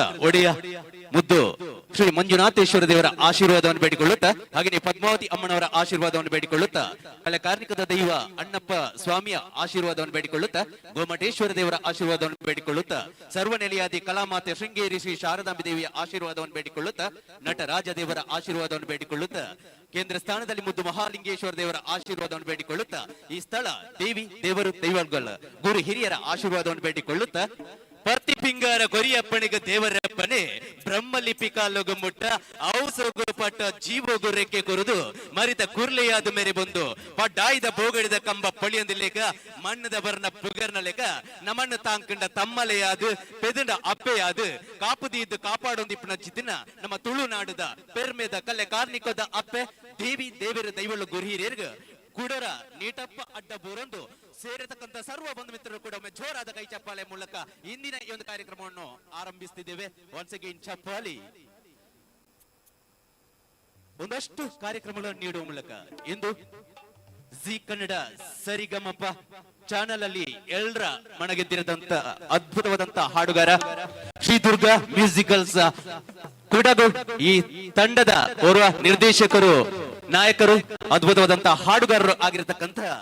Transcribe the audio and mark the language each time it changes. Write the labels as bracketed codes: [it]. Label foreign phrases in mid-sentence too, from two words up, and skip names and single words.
[kn] ಒಡೆಯ ಮುದ್ದು ಶ್ರೀ ಮಂಜುನಾಥೇಶ್ವರ ದೇವರ ಆಶೀರ್ವಾದವನ್ನು ಬೇಡಿಕೊಳ್ಳುತ್ತಾ, ಹಾಗೆಯೇ ಪದ್ಮಾವತಿ ಅಮ್ಮನವರ ಆಶೀರ್ವಾದವನ್ನು ಬೇಡಿಕೊಳ್ಳುತ್ತಾ, ಕಲೆ ಕಾರ್ಮಿಕದ ದೈವ ಅಣ್ಣಪ್ಪ ಸ್ವಾಮಿಯ ಆಶೀರ್ವಾದವನ್ನು ಬೇಡಿಕೊಳ್ಳುತ್ತಾ, ಗೋಮಟೇಶ್ವರ ದೇವರ ಆಶೀರ್ವಾದವನ್ನು ಬೇಡಿಕೊಳ್ಳುತ್ತಾ, ಸರ್ವನೆಲೆಯಾದಿ ಕಲಾಮಾತೆ ಶೃಂಗೇರಿ ಶ್ರೀ ಶಾರದಾಂಬಿ ದೇವಿಯ ಆಶೀರ್ವಾದವನ್ನು ಬೇಡಿಕೊಳ್ಳುತ್ತಾ, ನಟರಾಜ ದೇವರ ಆಶೀರ್ವಾದವನ್ನು ಬೇಡಿಕೊಳ್ಳುತ್ತಾ, ಕೇಂದ್ರ ಸ್ಥಾನದಲ್ಲಿ ಮುದ್ದು ಮಹಾಲಿಂಗೇಶ್ವರ ದೇವರ ಆಶೀರ್ವಾದವನ್ನು ಬೇಡಿಕೊಳ್ಳುತ್ತಾ, ಈ ಸ್ಥಳ ದೇವಿ ದೇವರು ದೈವಗಳ ಗುರು ಹಿರಿಯರ ಆಶೀರ್ವಾದವನ್ನು ಬೇಡಿಕೊಳ್ಳುತ್ತಾ, [tcy] ಪರ್ತಿ ಪಿಂಗಾರ ಕೊರಿಯಪ್ಪನಿಗೆ ದೇವರಪ್ಪನೆ ಬ್ರಹ್ಮಲಿಪಿ ಕಾಲೊಗು ಮುಟ್ಟ ಔಸಗು ಪಟ್ಟ ಜೀವೋಗು ರೆಕ್ಕೆ ಕೊರುದು ಮರಿದ ಕುರ್ಲೆಯಾದ ಮೇರೆ ಬಂದು ಪಡ್ಡಾಯ್ದ ಬೋಗಡಿದ ಕಂಬ ಪೊಳಿಯೊಂದಿಲ್ಲೇಕ ಮಣ್ಣದ ಬರ್ನ ಪುಗರ್ನ ಲೆಕ್ಕ ನಮ್ಮನ್ನು ತಾಂಕಂಡ ತಮ್ಮಲೆಯಾದು ಪೆದಂಡ ಅಪ್ಪೆಯಾದು ಕಾಪುದಿದ್ದು ಕಾಪಾಡೊಂದಿಪ್ಪನ ಚಿತ್ತಿನ ನಮ್ಮ ತುಳುನಾಡುದ ಪೆರ್ಮೆದ ಕಲೆ ಕಾರ್ನಿಕದ ಅಪ್ಪೆ ದೇವಿ ದೇವರ ದೈವಳು ಗುರು ಹಿರಿಯರ್ಗ ಗುಡರ ನೀಟಪ್ಪ ಅಡ್ಡ ಬೋರೊಂದು [kn] ಸೇರತಕ್ಕಂತ ಸರ್ವ ಬಂಧು ಮಿತ್ರರು ಕೂಡ ಒಮ್ಮೆ ಜೋರಾದ ಕೈ ಚಪ್ಪಾಳೆ ಮೂಲಕ ಇಂದಿನ ಈ ಒಂದು ಕಾರ್ಯಕ್ರಮವನ್ನು ಆರಂಭಿಸುತ್ತಿದ್ದೇವೆ. [en] once again [kn] ಚಪ್ಪಾಳಿ. ಒಂದಷ್ಟು ಕಾರ್ಯಕ್ರಮಗಳನ್ನು ನೀಡುವ ಮೂಲಕ ಇಂದು ಜಿ ಕನ್ನಡ ಸರಿಗಮಪ ಚಾನೆಲ್ ಅಲ್ಲಿ ಎಲ್ಲರ ಮನಗೆದ್ದಿರದಂತ ಅದ್ಭುತವಾದಂತ ಹಾಡುಗಾರ ಶ್ರೀ ದುರ್ಗಾ ಮ್ಯೂಸಿಕಲ್ಸ್ ಕುಡಗು ಈ ತಂಡದ ಓರ್ವ ನಿರ್ದೇಶಕರು, ನಾಯಕರು, ಅದ್ಭುತವಾದಂತಹ ಹಾಡುಗಾರರು ಆಗಿರತಕ್ಕಂತ